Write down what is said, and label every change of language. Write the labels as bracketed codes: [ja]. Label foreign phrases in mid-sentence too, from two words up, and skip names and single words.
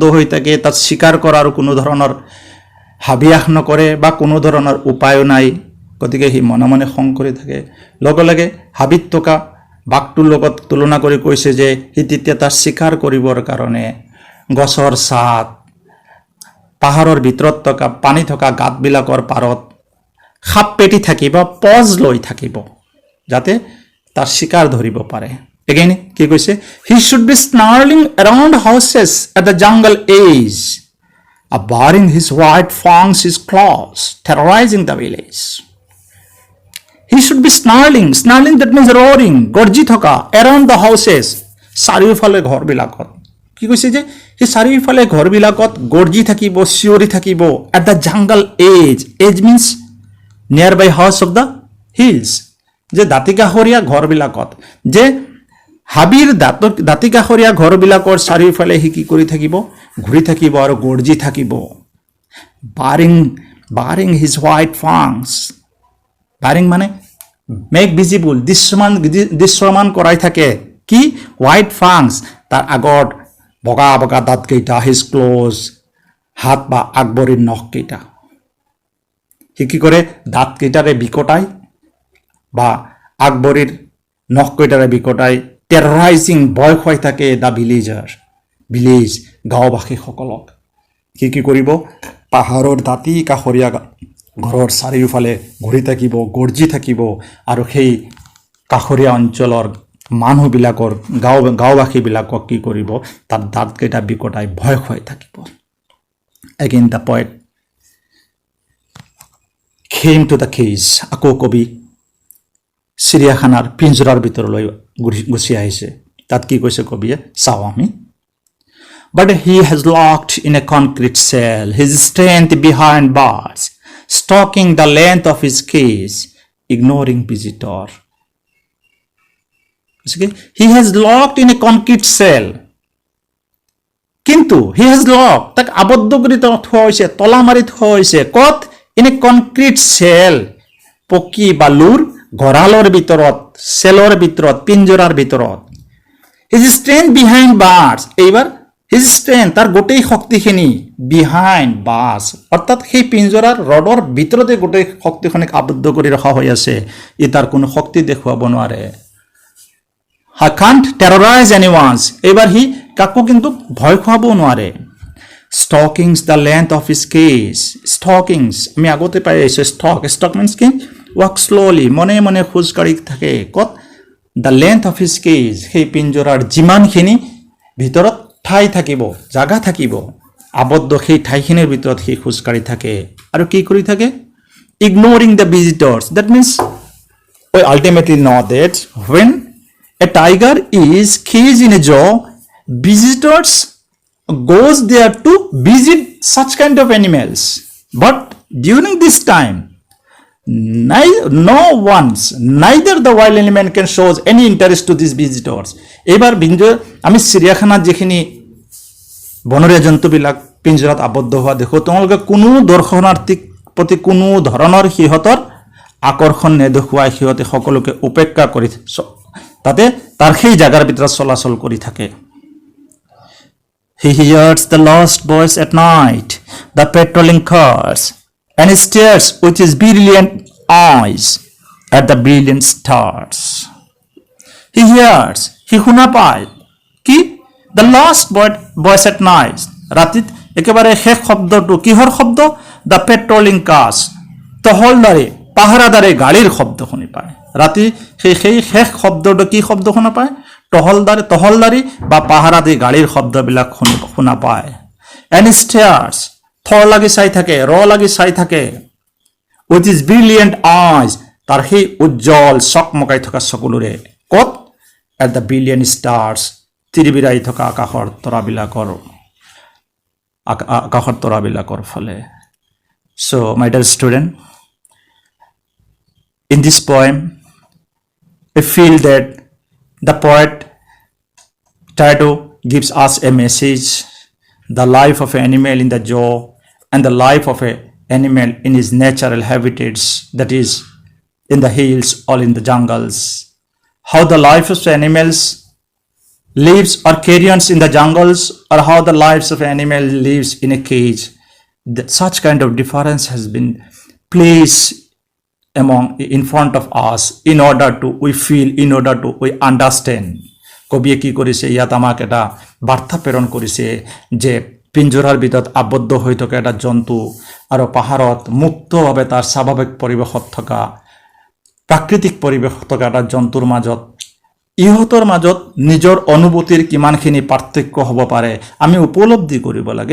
[as] হৈ থাকে তাত শিকাৰ কৰাৰ কোনো ধৰণৰ হাবিয়াস নকৰে বা কোনো ধৰণৰ উপায় নাই গতিকে সি মনে মনে খং কৰি থাকে লগে হাবিত থকা বাঘটোৰ লগত তুলনা কৰি কৈছে যে সি তেতিয়া তাৰ শিকাৰ কৰিবৰ কাৰণে গছৰ ছাট পাহাৰৰ ভিতৰত থকা পানী থকা গাঁতবিলাকৰ পাৰত খাপ পেটি থাকিব পজ লৈ থাকিব যাতে তাৰ শিকাৰ ধৰিব পাৰে [en] এগেইন [as] কি কৈছে [en] he should be snarling around houses at the jungle edge baring his white fangs his claws terrorizing the village He should be snarling that means roaring [as] গৰ্জি থকা [en] around the houses [as] চাৰিওফালে ঘৰবিলাকত কি কৈছে যে হি চাৰিওফালে ঘৰবিলাকত গৰ্জি থাকিব চিঞৰি থাকিব [en] at the jungle edge means nearby house of the hills [as] যে দাঁতিকাষৰীয়া ঘৰবিলাকত যে হাবিৰ দাঁতিকাষৰীয়া ঘৰবিলাকৰ চাৰিওফালে সি কি কৰি থাকিব ঘূৰি থাকিব আৰু গৰ্জি থাকিব [en] baring his white fangs বাৰিং মানে make visible [as] দৃশ্যমান কৰাই থাকে কি [en] white fangs [as] তাৰ আগত বগা দাঁতকেইটা [en] his claws [as] হাত বা আগবৰীৰ নখকেইটা সি কি কৰে দাঁতকেইটাৰে বিকটাই বা আগবৰীৰ নখকেইটাৰে বিকটাই টেৰৰাইজিং ভয় খুৱাই থাকে [en] the village [as] গাঁওবাসীসকলক কি কৰিব পাহাৰৰ দাঁতি কাষৰীয়া ঘৰৰ চাৰিওফালে ঘূৰি থাকিব, গৰ্জি থাকিব আৰু সেই কাষৰীয়া অঞ্চলৰ মানুহবিলাকৰ গাঁওবাসীবিলাকক কি কৰিব, তাৰ দাঁতকেইটা বিকটাই ভয় খুৱাই থাকিব। [en] Again the poet came to the cage. [as] আকৌ কবি চিৰিয়াখানাৰ পিঞ্জৰাৰ ভিতৰলৈ গুচি আহিছে। তাত কি কৈছে কবিয়ে, চাওঁ আমি। [en] But he has locked in a concrete cell, his strength behind bars, stalking the length of his cage, ignoring visitor. He has locked in a concrete cell. কিন্তু he has locked, [as] তাক আবদ্ধ কৰি থোৱা হৈছে, তলা মাৰি থোৱা হৈছে। ক'ত? [en] in a concrete cell, [as] পকী বালুৰ গঁৰালৰ ভিতৰত, চেলৰ ভিতৰত, পিঞ্জৰাৰ ভিতৰত। [en] his strength behind bars, এইবাৰ his strength, [as] তাৰ গোটেই শক্তিখিনি [en] behind bars, [as] অৰ্থাৎ সেই পিঞ্জৰাৰ ৰডৰ ভিতৰতে গোটেই শক্তিখনিক আবদ্ধ কৰি ৰখা হৈ আছে। ই তাৰ কোনো শক্তি দেখুৱাব নোৱাৰে। [en] He can't terrorize anyone, [as] এইবাৰ সি কাকো কিন্তু ভয় খুৱাব নোৱাৰে। [en] Stockings the length of his cage, stockings [as] আমি আগতে পাই আহিছোঁ। [en] stock means কি? walk slowly, [as] মনে মনে খোজকাঢ়ি থাকে। ক'ত? [en] the length of his cage, [as] সেই পিঞ্জৰাৰ যিমানখিনি ভিতৰত ঠাই থাকিব, জাগা থাকিব, আবদ্ধ সেই ঠাইখিনিৰ ভিতৰত সি খোজকাঢ়ি থাকে। আৰু কি কৰি থাকে? [en] ignoring the visitors, that means we ultimately know that when a tiger is caged in a jaw, visitors goes there to visit such kind of animals. But during this time, neither the wild animal can show any interest to these visitors. [as] এবাৰ আমি চিৰিয়াখানাত যিখিনি বনৰীয়া জন্তুবিলাক পিঞ্জৰাত আবদ্ধ হোৱা দেখো, তেওঁলোকে কোনো দৰ্শনাৰ্থীক প্ৰতি কোনো ধৰণৰ সিহঁতৰ আকৰ্ষণ নেদেখুৱাই সিহঁতে সকলোকে উপেক্ষা কৰি তাতে তাৰ সেই জাগাৰ ভিতৰত চলাচল কৰি থাকে। [en] He hears the lost voice at night, the patrolling cars, and stares with his brilliant eyes at the brilliant stars. He hears, he [as] শুনা পায় কি? [en] The lost voice at night, [as] ৰাতিত একেবাৰে শেষ শব্দটো কিহৰ শব্দ? [en] The patrolling cars, [as] টহলদাৰী পাহাৰাদাৰী গাড়ীৰ শব্দ শুনি পায়। ৰাতি সেই শেষ শব্দটো কি শব্দ শুনা পায়? টহলদাৰী বা পাহাৰাদাৰী গাড়ীৰ শব্দবিলাক শুনা পায়। [en] And stares, [as] থৰ লাগি চাই থাকে, লাগি চাই থাকে। [en] with his brilliant eyes, [as] তাৰ সেই উজ্জ্বল চকমকাই থকা চকুলোৰে। ক'ত? [en] at the brilliant stars, [as] তিৰিবিৰাই থকা আকাশৰ তৰাবিলাকৰ ফালে। [en] So my dear student, in this poem I feel that the poet Taito gives us a message, the life of an animal in the jaw and the life of an animal in his natural habitats, that is in the hills or in the jungles. How the life of animals lives or carrions in the jungles, or how the lives of an animal lives in a cage. Such kind of difference has been placed in front of us in order to we understand. [as] কবিয়ে কি কৰিছে? ইয়াত আমাক এটা বাৰ্তা প্ৰেৰণ কৰিছে যে পিঞ্জৰাৰ ভিতৰত আবদ্ধ হৈ থকা এটা জন্তু আৰু পাহাৰত মুক্তভাৱে তাৰ স্বাভাৱিক পৰিৱেশত থকা প্ৰাকৃতিক পৰিৱেশত থকা এটা জন্তুৰ মাজত ইহঁতৰ মাজত নিজৰ অনুভূতিৰ কিমানখিনি পাৰ্থক্য হ'ব পাৰে আমি উপলব্ধি কৰিব লাগে।